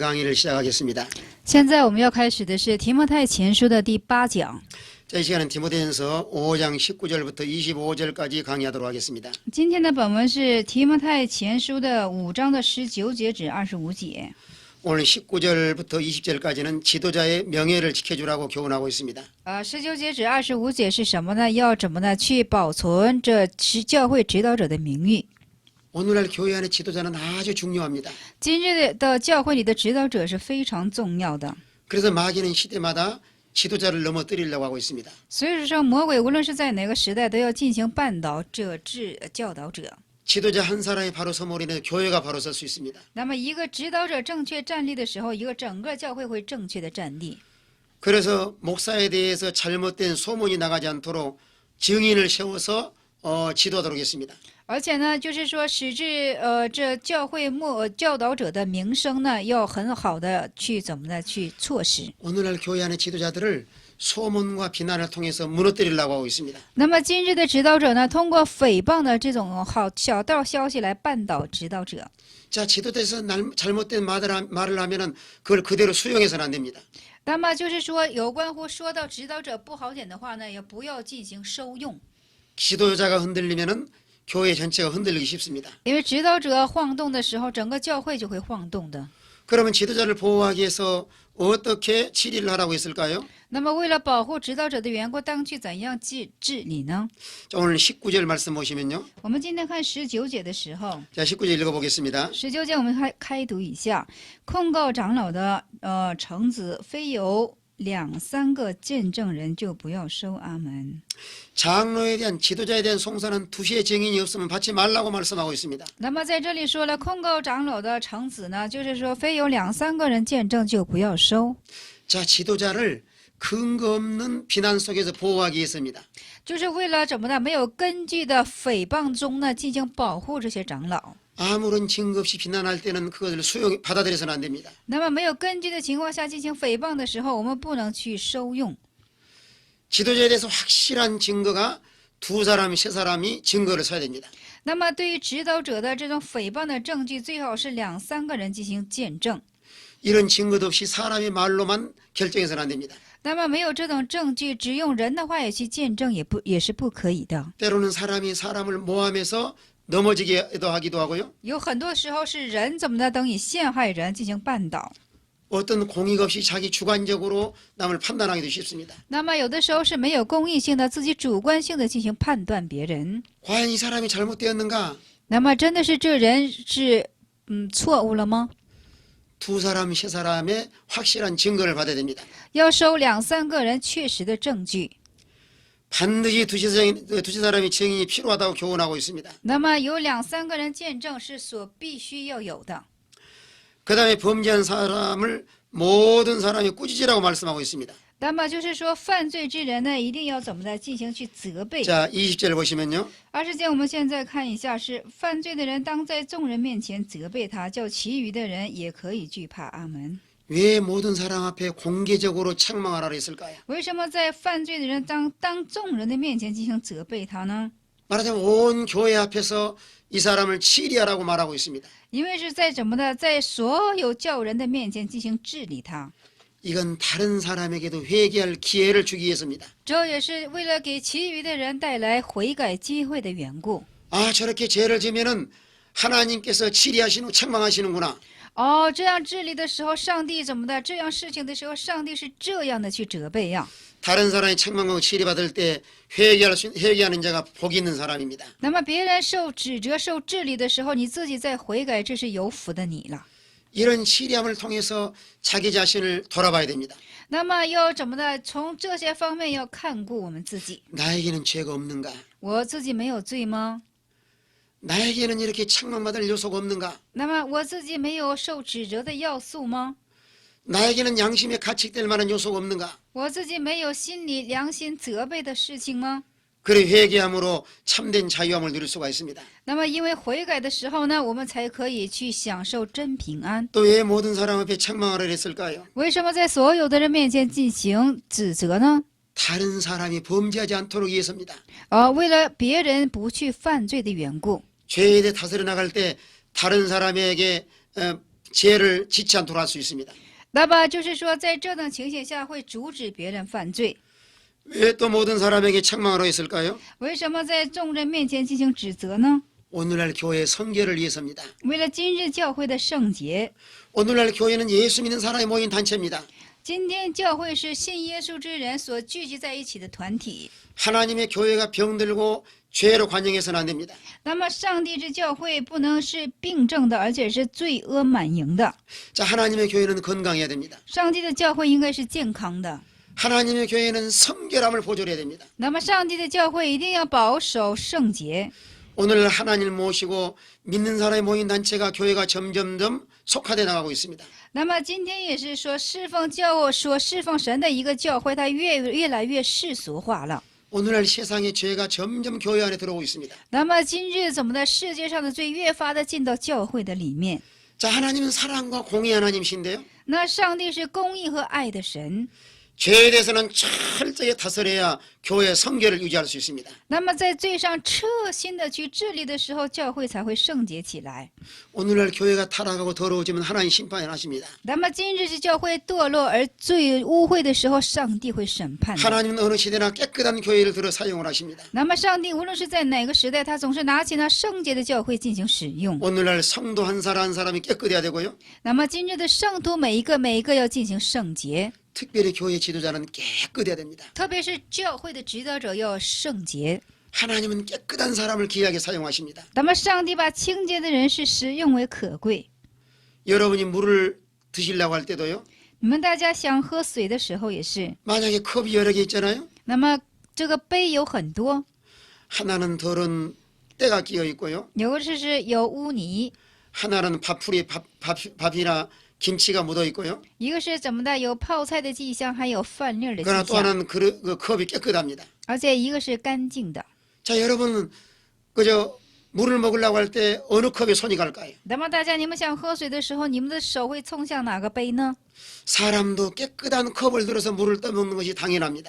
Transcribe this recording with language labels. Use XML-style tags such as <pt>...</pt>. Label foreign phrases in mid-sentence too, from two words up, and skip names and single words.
<ko>강의를 시작하겠습니다.</ko> <zh>现在我们要开始的是提摩太前书的第8讲。</zh> <ko>자, 이 시간은 디모데전서 5장 19절부터 25절까지 강의하도록 하겠습니다.</ko> <zh>今天的本文是提摩太前书的5章的19节至25节。</zh> <ko>오늘 19절부터 20절까지는 지도자의 명예를 지켜주라고 교훈하고 있습니다.</ko> <zh>19 节至25节是什么呢？要怎么呢去保存这教会指导者的名誉？</zh> <ko>오늘날 교회 안의 지도자는 아주 중요합니다.</ko> <zh>今日的教会里的指导者是非常重要的。</zh> <ko>그래서 마귀는 시대마다 지도자를 넘어뜨리려고 하고 있습니다.</ko> <zh>所以说，魔鬼无论是在哪个时代，都要进行绊倒这教导者。</zh> <ko>지도자 한 사람이 바로 서므로 인해 교회가 바로 설 수 있습니다.</ko> <zh>那么，一个指导者正确站立的时候，一个整个教会会正确的站立。</zh> <ko>그래서 목사에 대해서 잘못된 소문이 나가지 않도록 증인을 세워서 지도하도록 했습니다.</ko> <zh>而且呢，就是说，使至这教会教导者的名声呢，要很好的去怎么呢去措施。</zh> <ko>오늘날 교회 안의 지도자들을 소문과 비난을 통해서 무너뜨리려고 하고 있습니다.</ko> <zh>那么今日的指导者呢，通过诽谤的这种小道消息来绊倒指导者。</zh> <ko>자, 지도자에서 잘못된 말을 하면은 그걸 그대로 수용해서는 안 됩니다.</ko> <zh>那么就是说，有关乎说到指导者不好点的话呢，也不要进行收用。</zh> <ko>지도자가 흔들리면은 교회 전체가 흔들리기 쉽습니다.</ko> <zh>因为指导者晃动的时候，整个教会就会晃动的。</zh> <ko>그러면 지도자를 보호하기 위해서 어떻게 치리를 하라고 했을까요?</ko> <zh>那么为了保护指导者的缘故，当去怎样治理呢？</zh> <ko>자, 오늘 19절 말씀 보시면요.</ko> <zh>我们今天看19节的时候，</zh> <ko>자, 19절 읽어보겠습니다.</ko> <zh>19 节我们开读一下：控告长老的橙子，非有2、3个见证人，就不要收。阿门。</zh> <ko>장로에 대한 지도자에 대한 송사는 두시의 증인이 없으면 받지 말라고 말씀하고 있습니다.</ko> <zh>那么在这里说了，控告长老的橙子呢，就是说非有2、3个人见证，就不要收。</zh> <ko>자, 지도자를 근거 없는 비난 속에서 보호하기 위해서입니다.</ko> <zh>就是为了怎么呢？没有根据的诽谤中呢，进行保护这些长老。</zh> <ko>아무런 증거 없이 비난할 때는 그것을 받아들여서는 안 됩니다.</ko> <zh>那么没有根据的情况下进行诽谤的时候，我们不能去收用。</zh> <ko>지도자에 대해서 확실한 증거가 두 사람, 세 사람이 증거를 서야 됩니다.</ko> <zh>那么对于指导者的这种诽谤的证据，最好是2、3个人进行见证。</zh> <ko>이런 증거도 없이 사람의 말로만 결정해서는 안 됩니다.</ko> <zh>那么没有这种证据，只用人的话也去见证，也是不可以的。</zh> <ko>때로는 사람이 사람을 모함해서 넘어지기도 하기도 하고요.</ko> <zh>有很多时候是人怎么的，等以陷害人进行绊倒。</zh> <ko>어떤 공의가 없이 자기 주관적으로 남을 판단하기도 쉽습니다.</ko> <zh>那么有的时候是没有公义性的，自己主观性的进行判断别人。</zh> <ko>과연 이 사람이 잘못되었는가?</ko> <zh>那么真的是这人是错误了吗？</zh> <ko>두 사람, 세 사람의 확실한 증거를 받아야 됩니다.</ko> <zh>要收2、3个人确实的证据。</zh> <ko>반드시 두세 사람의 증인이 필요하다고 교훈하고 있습니다.</ko> <zh>那么有2、3个人见证是必须要有的。</zh> <ko>그 다음에 범죄한 사람을 모든 사람이 꾸짖으라고 말씀하고 있습니다.</ko> <zh>那么就是说，犯罪之人呢，一定要怎么的进行去责备。</zh> <ko>자, 20절 보시면요.</ko> <zh>20 节我们现在看一下，是犯罪的人当在众人面前责备他，叫其余的人也可以惧怕。阿门。</zh> <ko>왜 모든 사람 앞에 공개적으로 책망하라 했을까요?</ko> <zh>为什么在犯罪的人当众人的面前进行责备他呢？</zh> <ko>말하자면 온 교회 앞에서 이 사람을 치리하라고 말하고 있습니다.</ko> <zh>因为是在怎么的，在所有教人的面前进行治理他。</zh> <ko>이건 다른 사람에게도 회개할 기회를 주기 위해서입니다.</ko> <zh>这也是为了给其余的人带来悔改机会的缘故。</zh> <ko>아, 저렇게 죄를 지면은 하나님께서 치리하시는 책망하시는구나.</ko> <zh>这样治理的时候，上帝怎么的？这样事情的时候，上帝是这样的去责备呀。</zh> <ko>다른 사람이 책망하고 치리받을 때 회개하는 자가 복이 있는 사람입니다.</ko> <zh>那么别人受指责、受治理的时候，你自己在悔改，这是有福的你了。</zh> <ko>이런 치리함을 통해서 자기 자신을 돌아봐야 됩니다.</ko> <zh>那么要怎么的？从这些方面要看顾我们自己。</zh> <ko>나에게는 죄가 없는가?</ko> <zh>我自己没有罪吗？</zh> <ko>나에게는 이렇게 책망받을 요소가 없는가?</ko> <zh>那么我自己没有受指责的要素吗？</zh> <ko>나에게는 양심에 가책될 만한 요소가 없는가?</ko> <zh>我自己没有心理良心责备的事情吗？</zh> <ko>그래 회개함으로 참된 자유함을 누릴 수가 있습니다.</ko> <zh>那么因为悔改的时候呢，我们才可以去享受真平安。</zh> <ko>또 왜 모든 사람 앞에 책망하라 했을까요?</ko> <zh>为什么在所有的人面前进行指责呢？</zh> <ko>다른 사람이 범죄하지 않도록 위해서입니다.</ko> <zh>为了别人不去犯罪的缘故。</zh> <ko>죄에 대해 다스려 나갈 때 다른 사람에게 죄를 짓지 않도록 할 수 있습니다.</ko> <zh>那么就是说，在这种情形下会阻止别人犯罪。</zh> <ko>왜 또 모든 사람에게 책망을 했을까요?</ko> <zh>为什么在众人面前进行指责呢？</zh> <ko>오늘날 교회 성결을 위해서입니다.</ko> <zh>为了今日教会的圣洁。</zh> <ko>오늘날 교회는 예수 믿는 사람이 모인 단체입니다.</ko> <zh>今天教会是信耶稣之人所聚集在一起的团体。</zh> <ko>하나님의 교회가 병들고 죄로 관영해서는 안 됩니다.</ko> <zh>那么，上帝之教会不能是病症的，而且是罪恶满盈的。</zh> <ko>자, 하나님의 교회는 건강해야 됩니다.</ko> <zh>上帝的教会应该是健康的。</zh> <ko>하나님의 교회는 성결함을 보존해야 됩니다.</ko> <zh>那么，上帝的教会一定要保守圣洁。</zh> <ko>오늘 하나님을 모시고 믿는 사람이 모인 단체가 교회가 점점점 속화돼 나가고 있습니다.</ko> <zh>那么今天也是说侍奉神的一个教会，它越来越世俗化了。</zh> <ko>오늘날 세상의 죄가 점점 교회 안에 들어오고 있습니다.</ko> <zh>那么今日怎么的世界上的罪越发的进到教会的里面？</zh> <ko>자, 하나님은 사랑과 공의 하나님이신데요.</ko> <zh>那上帝是公义和爱的神。</zh> <ko>죄에 대해서는 철저히 다스려야 교회의 성결을 유지할 수 있습니다.</ko> <zh>那么在罪上彻心的去治理的时候，教会才会圣洁起来。</zh> <ko>오늘날 교회가 타락하고 더러워지면 하나님 심판을 하십니다.</ko> <zh>那么今日是教会堕落而罪污秽的时候，上帝会审判的。</zh> <ko>하나님은 어느 시대나 깨끗한 교회를 들어 사용을 하십니다.</ko> <zh>那么上帝无论是在哪个时代，他总是拿起那圣洁的教会进行使用。</zh> <ko>오늘날 성도 한 사람 한 사람이 깨끗해야 되고요.</ko> <zh>那么今日的圣徒每一个要进行圣洁，</zh> <ko>특별히 교회 지도자는 깨끗해야 됩니다.</ko> <zh>特别是教会的指导者要圣洁。</zh> <ko>하나님은 깨끗한 사람을 귀하게 사용하십니다.</ko> <zh>那么上帝把清洁的人是使用为可贵。</zh> <ko>여러분이 물을 드시려고 할 때도요.</ko> <zh>你们大家想喝水的时候也是，</zh> <ko>만약에 컵이 여러 개 있잖아요.</ko> <zh>那么这个杯有很多，</zh> <ko>하나는 덜은 때가 끼어 있고요.</ko> <zh>有的是有污泥，</zh> <ko>하나는 밥이나 김치가 묻어 있고요.</ko> <zh>一个是怎么的有泡菜的迹象，还有饭粒儿的</zh> <ko>그러나</ko> <zh>迹</zh> <ko>또</ko> <zh>象，</zh> <ko>하나는 그 컵이 깨끗합니다.</ko> <zh>而且一个是干净的。</zh> <ko>자, 여러분 그저 물을 먹으려고 할 때 어느 컵에 손이 갈까요?</ko> <zh>那么大家，你们想喝水的时候，你们的手会冲向哪个杯呢？</zh> <ko>사람도 깨끗한 컵을 들어서 물을 떠먹는 것이 당연합니다.</ko>